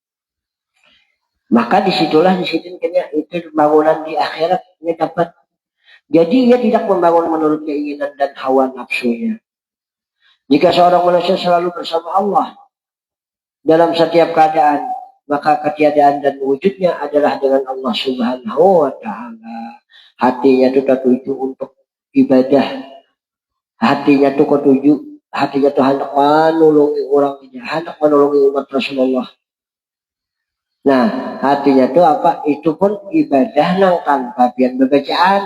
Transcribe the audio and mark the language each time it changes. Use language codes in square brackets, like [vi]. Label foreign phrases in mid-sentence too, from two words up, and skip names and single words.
[id] Maka disitulah di situ itu bangunan di akhirat ini dapat. Jadi ia tidak membangun menurut keinginan dan hawa nafsunya. Jika seorang manusia selalu bersama Allah dalam setiap keadaan, maka ketiadaan dan wujudnya adalah dengan Allah [ar] Subhanahu wa Ta'ala. [id] Hatinya itu tertuju untuk ibadah. Hatinya itu hendak menolongi orang ini, hendak menolongi umat Rasulullah. Nah, hatinya itu apa? [bjn] Itu pun ibadah nang tanpa pian bacaan.